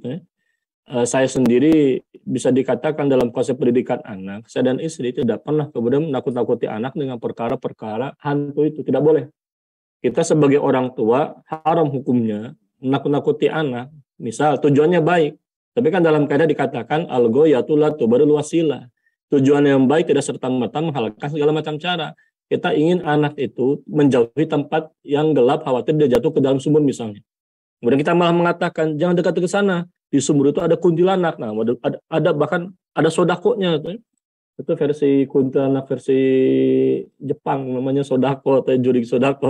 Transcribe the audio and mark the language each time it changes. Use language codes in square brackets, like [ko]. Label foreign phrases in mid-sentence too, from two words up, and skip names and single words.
[id] Saya sendiri bisa dikatakan dalam konsep pendidikan anak, saya dan istri tidak pernah kemudian menakut-nakuti anak dengan perkara-perkara hantu itu. Tidak boleh. Kita sebagai orang tua haram hukumnya menakut-nakuti anak. Misal tujuannya baik, tapi kan dalam kaidah dikatakan [ar] الغاية لا تبرر الوسيلة. [id] Tujuan yang baik tidak serta-merta menghalalkan segala macam cara. Kita ingin anak itu menjauhi tempat yang gelap, khawatir dia jatuh ke dalam sumur misalnya. Kemudian kita malah mengatakan jangan dekat ke sana. Di sumur itu ada kuntilanak. Nah, ada bahkan ada sodakonya. Itu versi kuntilanak versi Jepang, namanya sodako atau jurik sodako.